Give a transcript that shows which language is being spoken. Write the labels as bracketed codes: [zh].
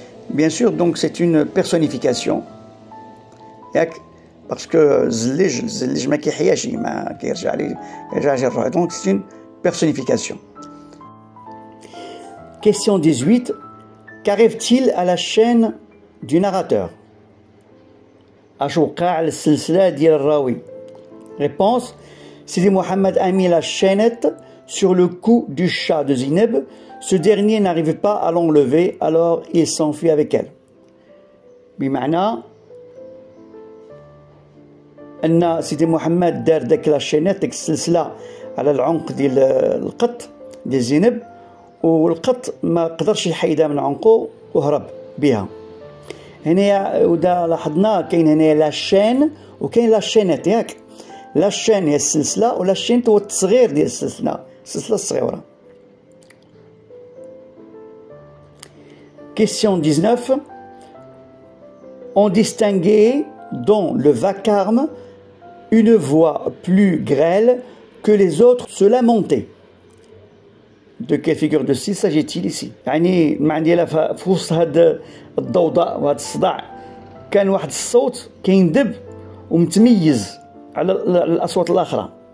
[fr] Bien sûr, donc c'est une personnification. [ar] ياك [fr] parce que [ar] الزليج ما كيحياش، ما كيرجع ليه الروح. [fr] Donc c'est une personnification. Question 18. Qu'arrive-t-il à la chaîne du narrateur? [ar] اش وقع للسلسلة ديال الراوي؟ [fr] Réponse. Sidi Mohamed a mis la chaînette sur le cou du chat de Zineb. Ce dernier n'arrive pas à l'enlever, alors il s'enfuit avec elle. [ar] بمعنى أن سيدي محمد دار داك [fr] لا شينيت، [ar] ديك السلسلة على العنق ديال القط ديال زينب، والقط ما قدرش يحيدها من عنقه وهرب بها. هنايا ودا لاحظنا كاين هنايا [fr] لا شين [ar] وكاين لا شينيت، ياك؟ لا شين هي السلسلة ولا شينت هو التصغير ديال السلسلة الصغيرة. [fr] Question 19. On distinguait dans le vacarme une voix plus grêle que les autres se lamentaient. De quelle figure de style s'agit-il ici? [ar] يعني المعنى ديالها في وسط هاد الضوضاء وهاد الصداع كان واحد الصوت كيندب ومتميز على الأصوات الأخرى.